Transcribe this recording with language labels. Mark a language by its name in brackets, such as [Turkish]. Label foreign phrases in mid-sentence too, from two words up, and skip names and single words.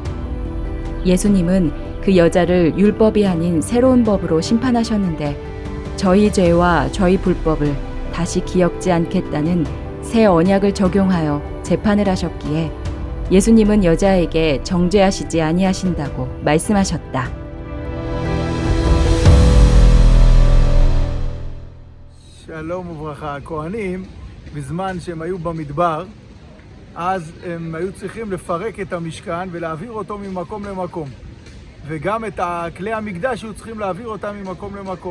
[Korean] 예수님은 그 여자를 율법이 아닌 새로운 법으로 심판하셨는데 저희 죄와 저희 불법을 다시 기억지 않겠다는 새 언약을 적용하여 재판을 하셨기에 예수님은 여자에게 정죄하시지 아니하신다고 말씀하셨다. [Hebrew] שלום וברכה. הכהנים, בזמן שהם היו במדבר, אז הם היו צריכים לפרק את המשכן ולהעביר אותו ממקום למקום. וגם את כלי המקדש היו צריכים להעביר אותם ממקום למקום.